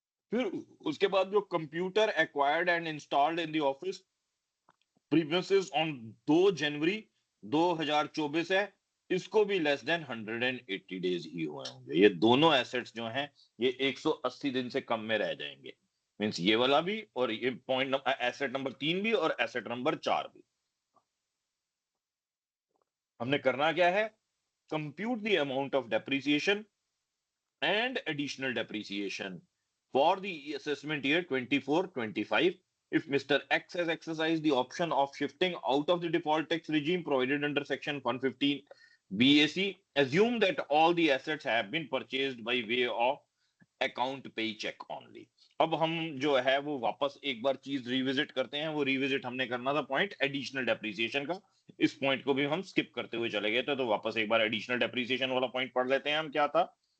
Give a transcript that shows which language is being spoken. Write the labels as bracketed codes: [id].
[hi] फिर उसके बाद जो [en] computer acquired and installed in the office premises [hi] on 2 जनवरी 2024 है, इसको भी लेस देन 180 डेज ही हुए होंगे। ये दोनों एसेट्स जो हैं ये 180 दिन से कम में रह जाएंगे, मींस ये वाला भी और ये पॉइंट एसेट नंबर 3 भी और एसेट नंबर 4 भी। हमने करना क्या है? Compute the amount of depreciation [en] and additional depreciation for the assessment year 24-25 if Mr. X has exercised the option of shifting out of the default tax regime provided under section 115 BAC. Assume that all the assets have been purchased by way of account pay check only. [hi] अब हम जो है वो वापस एक बार चीज revisit करते हैं। वो रिविजिट हमने करना था पॉइंट एडिशनल डेप्रिसिएशन का, इस पॉइंट को भी हम स्किप करते हुए चले गए थे, तो वापस एक बार एडिशनल डेप्रिसिएशन वाला पॉइंट पढ़ लेते हैं हम। क्या था?